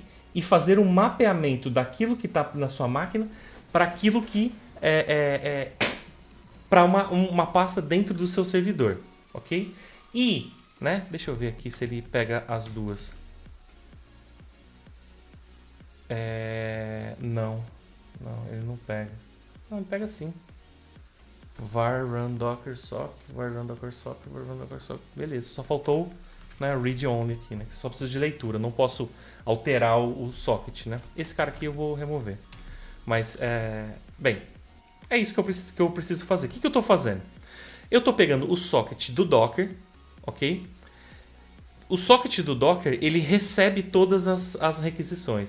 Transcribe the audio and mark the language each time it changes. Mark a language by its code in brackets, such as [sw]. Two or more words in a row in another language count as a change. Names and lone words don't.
[pt] E fazer um mapeamento daquilo que está na sua máquina para aquilo que para uma pasta dentro do seu servidor, ok? E, né? Deixa eu ver aqui se ele pega as duas. Não, ele não pega. Não, ele pega sim. [en] var run docker sock, var run docker sock, var run docker sock. [pt] Beleza, só faltou, né, [en] read only [pt] aqui, né? Só precisa de leitura, não posso alterar o socket, né? Esse cara aqui eu vou remover. Mas, bem, é isso que eu preciso fazer. O que eu estou fazendo? Eu estou pegando o socket do Docker, ok? O socket do Docker, ele recebe todas as requisições.